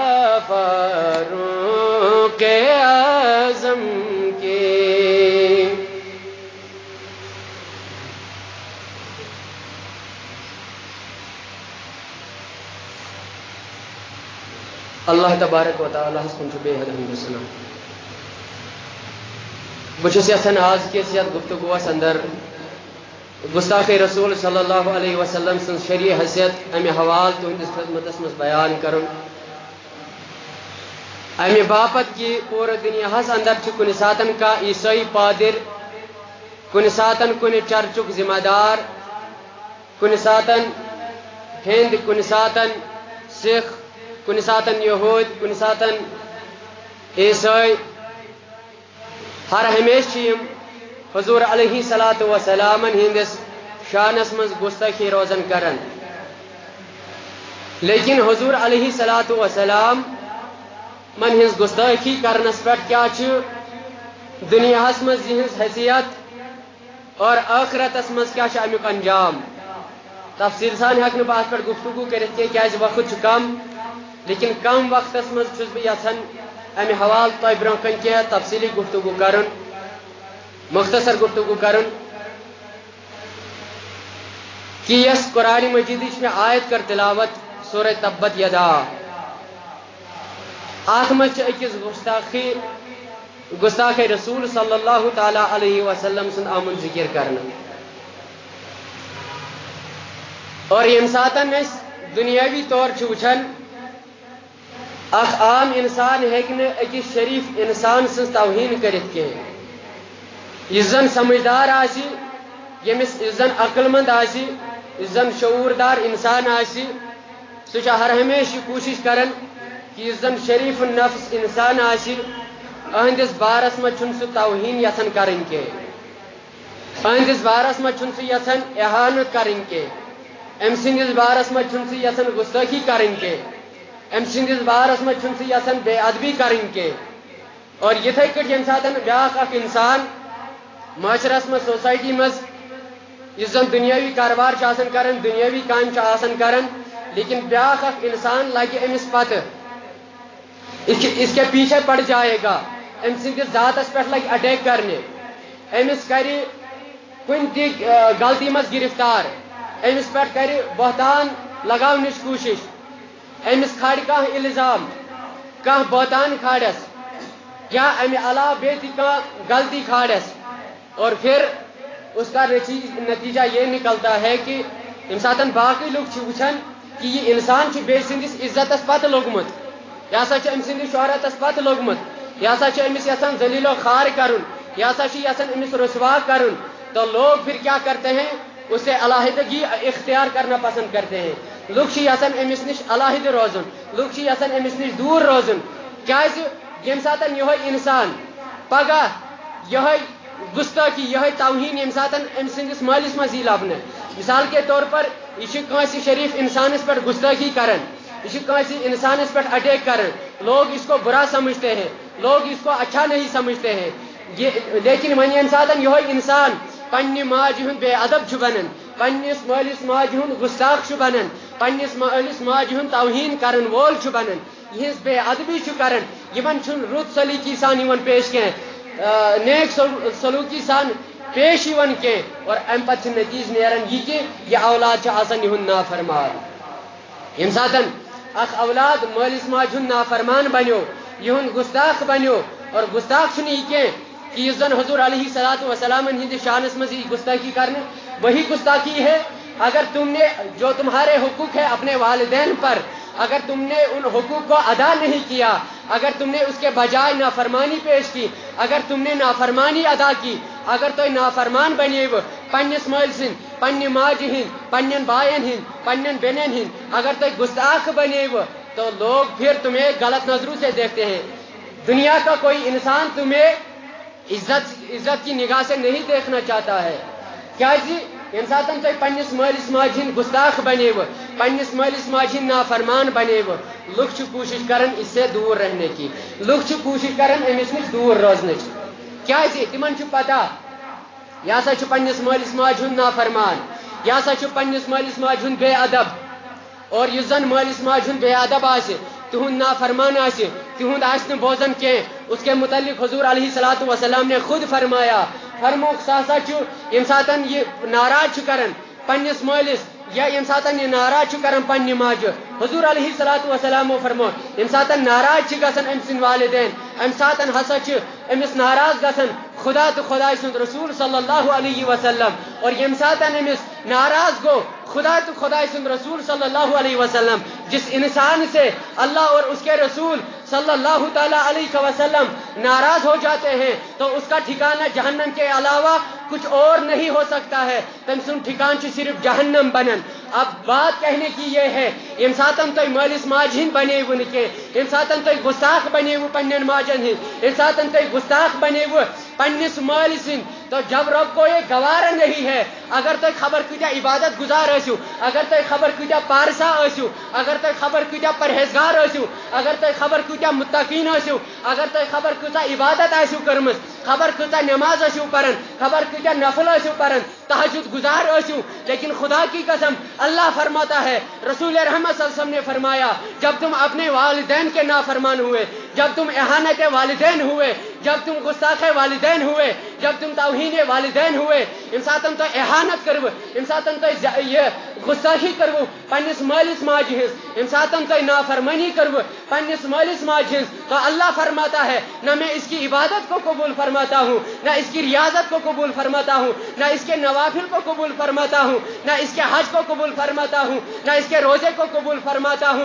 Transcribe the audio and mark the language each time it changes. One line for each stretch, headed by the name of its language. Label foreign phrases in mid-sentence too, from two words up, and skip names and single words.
Kashmiri: فاروق اعظم کی اللہ تبارک و تعالیٰ کن بے حد حمد و ثنا بچس یژھان آز کس یتھ گفتگوس اندر گستاخ رسول صلی اللہ علیہ وسلم سن شرعی حیثیت امہ حوال تہندس خدمتس مز بیان کرن امہ باپت کی پورے دنیاہس اندر کن ساتن کا عیسائی پادر کن ساتن کن چرچک ذمہ دار کن ساتن ہند کن ساتن سکھ کن ساتن یہود کن ساتن عیسائی ہر ہمیشہ حضور علیہ الصلاۃ والسلام ہندس شانس مز گستاخی روزن کرن لیکن حضور علیہ الصلاۃ والسلام من ہز گستاخی کرنس پہ کیا دنیاہس مز یہز حیثیت اور آخرتس مز کیا امیک انجام تفصیل سان ہیک بہ ات پہ گفتگو کرت کی وقت کم لیکن کم وقتس مز چھس بہ یژھان امہ حوال تہ برہ کن کی تفصیلی گفتگو کرن مختصر گفتگو کرن کہ یس قرآن مجید میں آیت کر تلاوت سورہ تبت یدا ات مز اکس گستاخ رسول صلی اللہ تعالیٰ علیہ وسلم سن آمن ذکر کرنا اور یم ساتن اس دنیاوی طور وچھن اخ عام انسان ہیکہ اکس شریف انسان سن توہین کرت کی اس زن سمجھدار آسی یمس اس زن عقل مند آسی اس زن شعوردار انسان آسی سہ ہر ہمیشہ کوشش کرن کہ اس زن شریف النفس انسان آسی اہندس بارس مز چھن سہ توہین یژھان کرن کی اہندس بارس مز چھن سہ یژھان احانت کرن کی ام سندس بارس مز چھن سہ یژھان گستاخی کرن کی ام سندس بارس مز چھن سہ یژھان بے ادبی کرن کی اور یتھے کٹ یم ساتن بیاکھ اکھ انسان معاشرس مز سوسائٹی مز اس زن دنیاوی کاروبار آسان کرن دنیاوی کام آسان کرن لیکن بیاکھ اخ انسان لگہ امس پتہ
Urdu: اس کے پیچھے پڑ جائے گا،
Kashmiri: ام سندس ذاتس پہ لگ اٹیک کرنے، امس کر کن تہ غلطی مز گرفتار، امس پہ کر بہتان لگاونچ کوشش، امس کھاڑ کانٛہہ الزام، کانٛہہ بہتان کھاڑس یا امہ علاوہ بیتہ کانٛہہ غلطی کھاڑس،
Urdu: اور پھر اس کا نتیجہ یہ نکلتا ہے کہ
Kashmiri: یم ساتن باقی لوگ وچھان کہ یہ انسان بے سندس عزتس پتہ لوگمت، یہ ہسا ام سندس شہرتس پتہ لوگمت، یہ ہسا امس یژھان ذلیل و خوار کرن، یہ ہسا یژھان امس رسوا کرن،
Urdu: تو لوگ پھر کیا کرتے ہیں، اسے علیحدگی اختیار کرنا پسند کرتے ہیں،
Kashmiri: لوگ یژھان امس نش علیحدہ روزن، لوگ یژھان امس نش دور روزن، کیاز یم ساتن یہ انسان پگہ یہ گستاخی یہ توہین یم ساتن ام سندس مالس مز ی لبنہ، مثال کے طور پر یہ کانسی شریف انسانس پہ گستاخی کرن، یہ کانسی انسانس پہ اٹیک کرن،
Urdu: لوگ اس کو برا سمجھتے ہیں، لوگ اس کو اچھا نہیں سمجھتے ہیں،
Kashmiri: لیکن ون یم ساتن یہ انسان پنہ ماجہ ہند بے ادب بنان، پنس مالس ماجہ ہند گستاخ بنان، پنس مالس ماجہ ہند توہین کرن وول بنان، یہ بے ادبی کران، یمن چھن رت سلیقی سان پیش کی نیک سلوکی سان پیش کی، اور ام پتہ نتیج نیران یہ کہ یہ اولاد آسان یہ نافرمان، یم ساتن اخ اولاد مالس ماجہ ہند نافرمان بنو، یہ گستاخ بنو، اور گستاخ یہ کہ زن حضور علیہ الصلوۃ والسلام ہند شانس مز گستاخی کرنے، وہی
Urdu: گستاخی ہے اگر تم نے جو تمہارے حقوق ہے اپنے والدین پر، اگر تم نے ان حقوق کو ادا نہیں کیا، اگر تم نے اس کے بجائے نافرمانی پیش کی، اگر تم نے نافرمانی ادا کی،
Kashmiri: اگر تو نافرمان بنیو پنس مال سن، پنہ ماجہ ہند، پنن بائن ہند، پنن بینن ہند،
Urdu: اگر تو گستاخ بنیو تو لوگ پھر تمہیں غلط نظروں سے دیکھتے ہیں، دنیا کا کوئی انسان تمہیں عزت کی نگاہ سے نہیں دیکھنا چاہتا ہے،
Kashmiri: کیا جی یم ساتن تھی پنس مالس ماجہ ہند گستاخ بنیو، پنس مالس ماجہ ہند نافرمان بنیو، لوگ کوشش کرن
Urdu: اس سے دور رہنے کی،
Kashmiri: لوگ کوشش کرن امس نش دور روزنچ، کیا تمن پتہ یہ ہسا پنس مالس ماجہ ہند نافرمان، یہ ہسا پنس مالس ماجہ ہند بے ادب، اور اس زن مالس ماجہ ہند بے ادب آسہ، تہند نافرمان آسہ، تہند آسہ بوزن کی،
Urdu: اس کے متعلق حضور علیہ الصلوۃ والسلام نے خود فرمایا،
Kashmiri: فرموک سہ ہسا یم ساتن یہ ناراض کرن پنس مالس، یا یم ساتن یہ ناراض کرن پنہ ماجہ، حضور علیہ الصلوۃ والسلام فرمو یم ساتن ناراض گژھان ام سند والدین، ام ساتن ہسا امس ناراض گژھان خدا تو خدا سند رسول صلی اللہ علیہ وسلم، اور یم ساتن امس ناراض گو خدا تو خدا سند رسول صلی اللہ علیہ وسلم،
Urdu: جس انسان سے اللہ اور اس کے رسول صلی اللہ تعالی علیہ وسلم ناراض ہو جاتے ہیں تو اس کا ٹھکانہ جہنم کے علاوہ کچھ اور نہیں ہو سکتا ہے،
Kashmiri: تم سن ٹھکان صرف جہنم بنن۔
Urdu: اب بات کہنے کی یہ ہے
Kashmiri: یم ساتن تھی مالس ماجہ ہند بنیو کی، یم ساتن تھی گستاخ بنیو پنن ماجن ہند، یم ساتن تھی گستاخ بنیو پنس مال سند،
Urdu: تو جب رب کو یہ گوارا نہیں ہے،
Kashmiri: اگر تھی خبر کتیا عبادت گزار ٲسِو، اگر تھی خبر کتیا پارسا ٲسِو، اگر تھی خبر کتیا پرہیزگار ٲسِو، اگر تھی خبر کتیا متقین ٲسِو، اگر تھی خبر کۭژاہ عبادت آسِو کٔرمٕژ، خبر کۭژاہ نماز ٲسِو پران، خبر کتیا نفل ٲسِو پران، تہجد گزار ٲسِو،
Urdu: لیکن خدا کی قسم اللہ فرماتا ہے، رسول رحمت صلی اللہ علیہ وسلم نے فرمایا، جب تم اپنے والدین کے نافرمان ہوئے، جب تم اہانت والدین ہوئے، جب تم گستاخ والدین ہوئے، جب تم توہین والدین ہوئے،
Kashmiri: یم ساتن تو اہانت کرو، یم ساتن تو یہ گستاخی کرو پنس مالس ماجہ ہز، یم ساتن تو نافرمانی کرو پنس مالس ماجہ ہز،
Urdu: تو اللہ فرماتا ہے نہ میں اس کی عبادت کو قبول فرماتا ہوں، نہ اس کی ریاضت کو قبول فرماتا ہوں، نہ اس کے نوافل کو قبول فرماتا ہوں، نہ اس کے حج کو قبول فرماتا ہوں، نہ اس کے روزے کو قبول فرماتا ہوں۔